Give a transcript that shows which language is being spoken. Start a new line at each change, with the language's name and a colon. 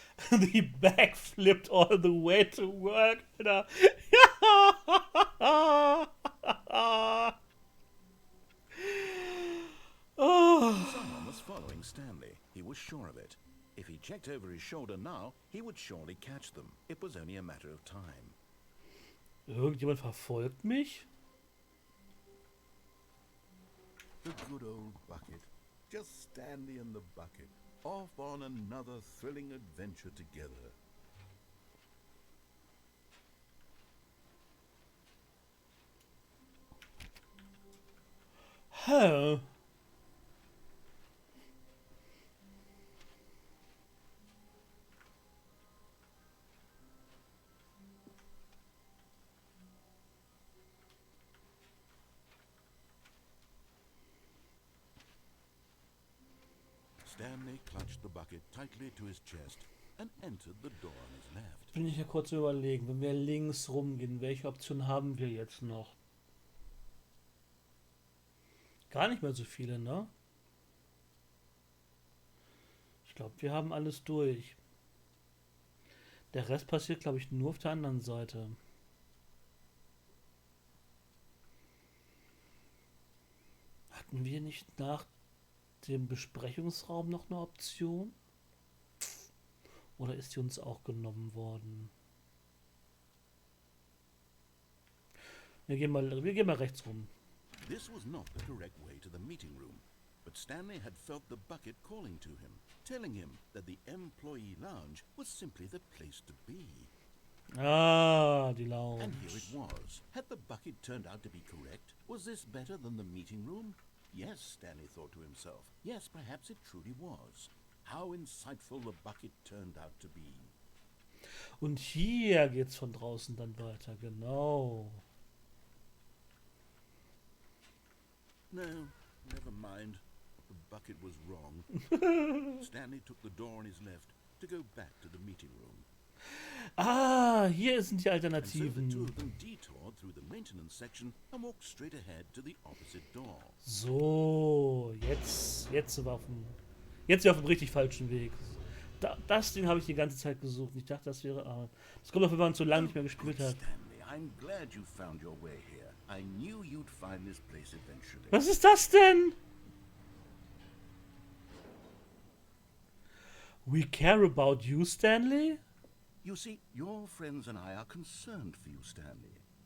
English: Die backflipped all the way to work, Alter. Someone was following Stanley. He was sure of it. If he checked over his shoulder now, he would surely catch them. It was only a matter of time.
German: Irgendjemand verfolgt mich?
English: The good old bucket. Just Stanley and the bucket. Off on another thrilling adventure together. Hä? Stanley clutched the bucket tightly to his chest and entered the door on his left.
German: Bin ich ja kurz überlegen, wenn wir links rumgehen, welche Option haben wir jetzt noch? Gar nicht mehr so viele, ne? Ich glaube, wir haben alles durch. Der Rest passiert, glaube ich, nur auf der anderen Seite. Hatten wir nicht nach dem Besprechungsraum noch eine Option? Oder ist die uns auch genommen worden? Wir gehen mal rechts rum.
English: This was not the correct way to the meeting room, but Stanley had felt the bucket calling to him, telling him that the employee lounge was simply the place to be.
German: Ah, die Lounge.
English: And here it was. Had the bucket turned out to be correct? Was this better than the meeting room? Yes, Stanley thought to himself. Yes, perhaps it truly was. How insightful the bucket turned out to be.
German: Und hier geht's von draußen dann weiter, genau.
English: No, never mind. The bucket was wrong. Stanley took the door on his left to go back to the meeting room.
German: Ah, hier sind die
English: And so the
German: Alternativen.
English: two of them detoured through the maintenance section and walked straight ahead to the opposite door.
German: So, jetzt sind wir auf dem richtig falschen Weg. Das Ding habe ich die ganze Zeit gesucht. Ich dachte, das wäre... das kommt auf, wenn man zu lange nicht mehr gespielt
English: Good
German: hat.
English: Stanley, I'm glad you found your way here. I knew you'd find this place eventually.
German: Was ist das denn?
English: We care about you, Stanley? You see, your friends and I are concerned for you, Stanley.